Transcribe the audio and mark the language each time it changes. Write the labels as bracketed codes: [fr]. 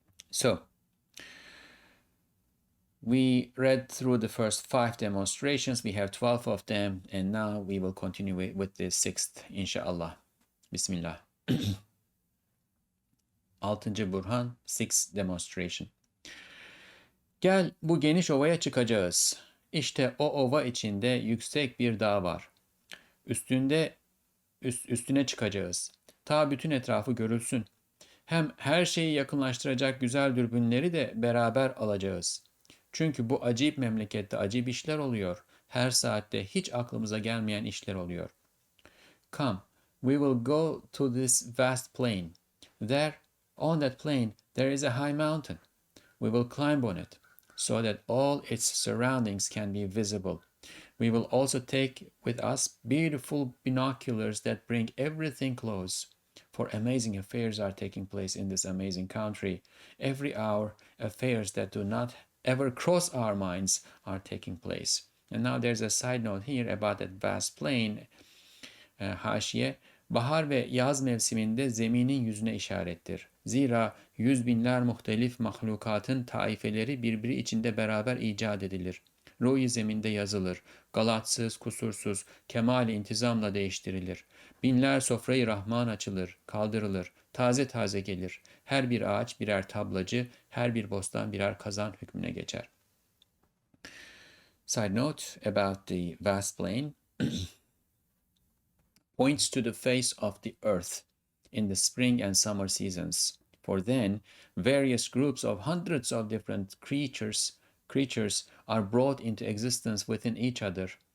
[en] So, we read through the first 5 demonstrations. We have 12 of them, and now we will continue with the 6th, inshallah. Bismillah. 6. Burhan, 6th demonstration. [tr] Gel bu geniş ovaya çıkacağız. İşte o ova içinde yüksek bir dağ var. Üstüne çıkacağız. Ta bütün etrafı görülsün. Hem her şeyi yakınlaştıracak güzel dürbünleri de beraber alacağız. Çünkü bu acayip memlekette acayip işler oluyor. Her saatte hiç aklımıza gelmeyen işler oluyor. [en] Come, we will go to this vast plain. There, on that plain, there is a high mountain. We will climb on it, so that all its surroundings can be visible. We will also take with us beautiful binoculars that bring everything close. For amazing affairs are taking place in this amazing country. Every hour, affairs that do not ever cross our minds are taking place. And now there's a side note here about that vast plain. [tr] Haşiye, bahar ve yaz mevsiminde zeminin yüzüne işarettir. Zira yüz binler muhtelif mahlukatın taifeleri birbiri içinde beraber icat edilir. Ruh-i zeminde yazılır. Galatsız, kusursuz, kemal-i intizamla değiştirilir. Binler sofrayı Rahman açılır, kaldırılır, taze taze gelir. Her bir ağaç birer tablacı, her bir bostan birer kazan hükmüne geçer. [en] Side note about the vast plain points to the face of the earth in the spring and summer seasons. For then, various groups of hundreds of different creatures are brought into existence within each other,